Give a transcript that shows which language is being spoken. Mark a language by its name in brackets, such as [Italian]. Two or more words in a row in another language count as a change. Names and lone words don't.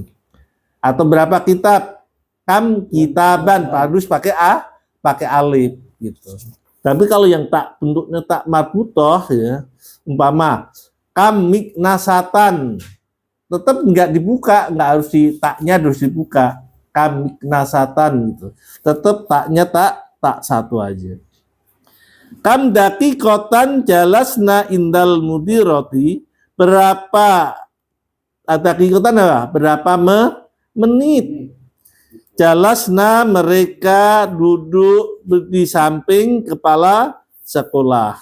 [Indonesian] Atau berapa kitab, [Arabic] كم كتابًا, [Indonesian] harus pakai pakai alif gitu. Tapi kalau yang tak bentuknya [Arabic] تاء مربوطة, [Indonesian] ya, umpama [Arabic] كم مكنسةً, [Indonesian] tetap nggak dibuka, nggak harus taknya harus dibuka, [Arabic] كم مكنسةً [Indonesian] gitu, tetap taknya tak satu aja. [Arabic] كم دقيقةً جلسنا عند المديرة, [Indonesian] berapa dakikotan apa? Berapa menit jalasna mereka duduk di samping kepala sekolah.